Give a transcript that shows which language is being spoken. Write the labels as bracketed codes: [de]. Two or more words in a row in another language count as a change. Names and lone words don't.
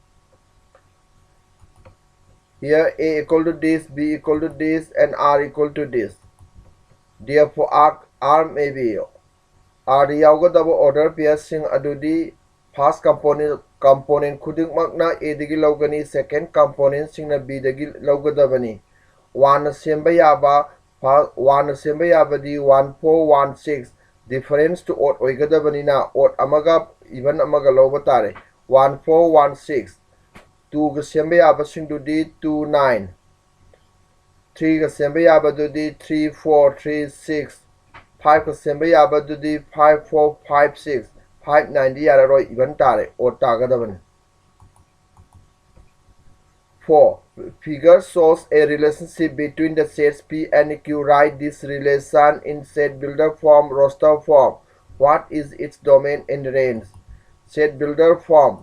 [en] Here A equal to this, B equal to this and R equal to this. Therefore R may be R [mni] yaugadabu [en] order pairsing [mni] adudi [en] first component [mni] khudikmakna A dagi logani, [en] second component [mni] singna B dagi logadabani. 1 semba yaba 1 semba yabadi 1 4 1 6. [en] Difference to odd [mni] oigadabani na odd amaga even amaga lobatare 1 4 1 6. 2 ga semba yaba singdudi 2 9. 3 ga semba yabadudi 3 4 3 6. 5 ka semba yaba dudi 5 4 5 6. 5 9 di yararoi even tare or tagadabani. 4. [en] Figure shows a relationship between the sets P and Q. Write this relation in set builder form, roster form. What is its domain and range? Set builder form.